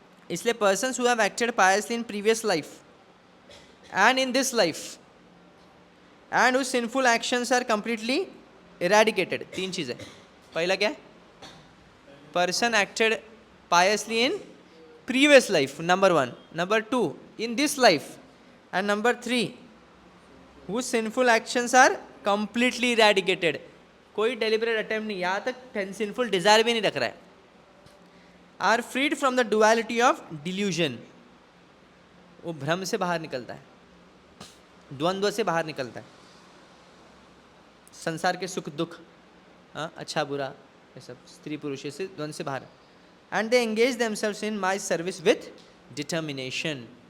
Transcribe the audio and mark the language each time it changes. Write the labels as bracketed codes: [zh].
[en] इसलिए persons who have acted piously in previous life and in this life and whose sinful actions are completely eradicated. 3 [hi] चीज़ें, पहला क्या है, [en] Person acted piously in previous life, number 1, number 2 in this life, and number 3 whose sinful actions are completely eradicated. [hi] कोई [en] deliberate attempt [hi] नहीं, यहाँ तक [en] sinful desire [hi] भी नहीं रख रहा है, [en] are freed from the duality of delusion. [hi] वो भ्रम से बाहर निकलता है, द्वंद्व से बाहर निकलता है, संसार के सुख दुख, अच्छा बुरा, ये सब स्त्री पुरुष से द्वंद्व से बाहर, [en] and they engage themselves in my service with determination.